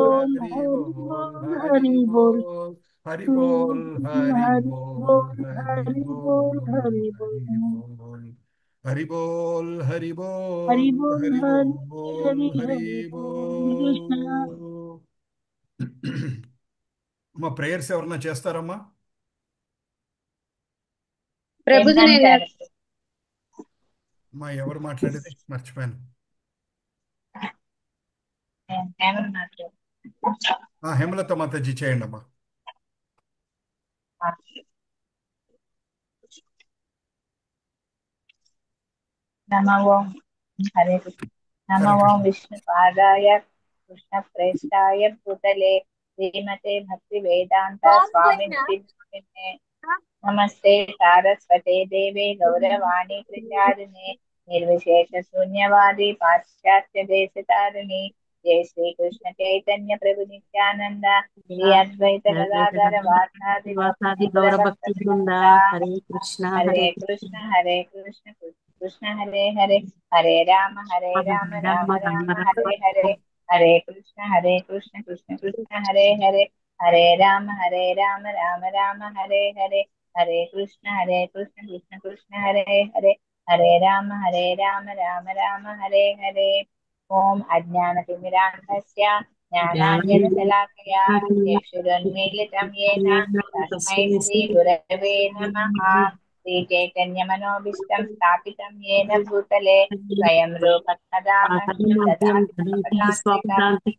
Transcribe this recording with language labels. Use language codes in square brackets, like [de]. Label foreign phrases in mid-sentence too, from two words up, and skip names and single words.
[hi] बोल हरि हरि बोल बोल हरि हरि बोल बोल हरि बोल हरि हरि बोल बोल हरि हरि बोल बोल हरि हरि बोल बोल हरि बोल हरि हरि बोल बोल हरि हरि हरि बोल हरि हरि बोल कृष्ण [te] बोल అమ్మా ప్రేయర్స్ ఎవరన్నా చేస్తారమ్మా? ప్రభుజీ అమ్మా ఎవరు మాట్లాడేది మర్చిపోయాను. హేమలత మాతాజీ చేయండి అమ్మా. [sa] नमो ओम हरे कृष्ण। नमो హరే ओम కృష్ణ. विष्णुपादाय कृष्णप्रेष्ठाय भूतले श्रीमते भक्ति वेदांत स्वामिनिधि नामिने नमस्ते सारस्वते देवे गौरवाणी प्रचारिणे निर्विशेष शून्यवादी पाश्चात्य देशतारिणी जय श्री कृष्ण चैतन्य प्रभु नित्यानंद श्री अद्वैत गदाधर वासादि వాసాది गौर గౌర भक्त भक्ति बृंद वृंदा हरे कृष्ण हरे హరే कृष्ण हरे कृष्ण कृष्ण हरे हरे हरे राम राम రామ राम రామ हरे हरे हरे कृष्ण कृष्ण कृष्ण हरे राम राम हरे हरे कृष्ण कृष्ण हरे राम राम हरे ओम अज्ञानतिमिरान्धस्य ज्ञानाञ्जनशलाकया चक्षुरुन्मीलितं येन तस्मै श्रीगुरवे नमः श्रीचैतन्यमनोभीष्टं स्थापितं येन भूतले स्वयं रूप कदा मह्यं ददाति स्वपदान्तिकं